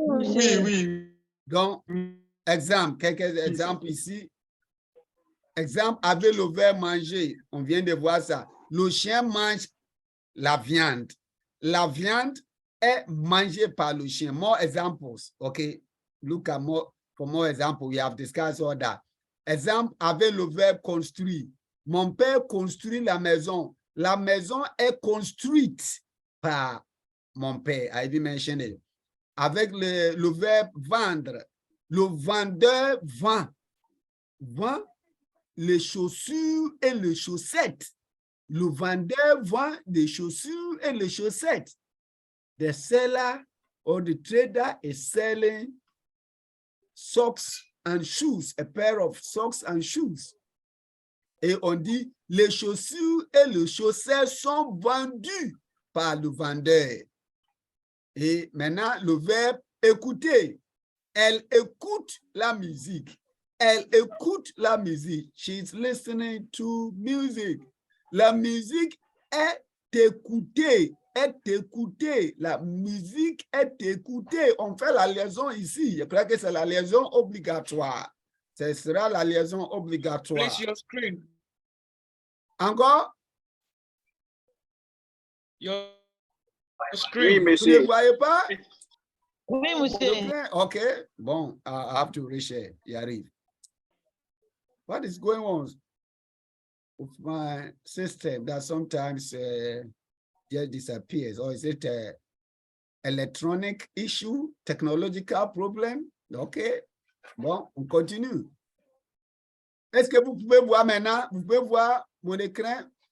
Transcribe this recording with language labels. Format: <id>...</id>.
<fr>Monsieur. Oui. Donc, exemple, quelques exemples ici. Exemple, avec le verbe manger, on vient de voir ça. Le chien mange la viande. La viande est mangée par le chien.</fr> <en>More examples, okay? Look at for more examples. We have discussed all that.</en> <fr>Exemple, avec le verbe construire. Mon père construit la maison. La maison est construite par mon père.</fr> <en>I didn't mention it.</en> <fr>Avec le verbe vendre. Le vendeur vend les chaussures et les chaussettes. Le vendeur vend les chaussures et les chaussettes.</fr> <en>The seller or the trader is selling socks and shoes, a pair of socks and shoes.</en> <fr>Et on dit, les chaussures et le chausset sont vendus par le vendeur. Et maintenant, le verbe écouter. Elle écoute la musique. Elle écoute la musique.</fr> <en>She's listening to music.</en> <fr>La musique est écoutée. Est écoutée. La musique est écoutée. On fait la liaison ici. Je crois que c'est la liaison obligatoire. Ce sera la liaison obligatoire.</fr> <en>Please, your screen.</en> <fr>Encore?</fr> <en>Your</en> <fr>Oui,</fr> <en>screen.</en> <fr>Vous ne monsieur. voyez pas? Oui, monsieur.</fr> <en>OK. Bon, I have to reshare.</en> <fr>Il arrive.</fr> <en>What is going on with my system that sometimes just disappears? Or is it an electronic issue, technological problem?</en> <fr>OK. Bon, on continue. Est-ce que vous pouvez voir maintenant? Vous pouvez voir mon écran?</fr>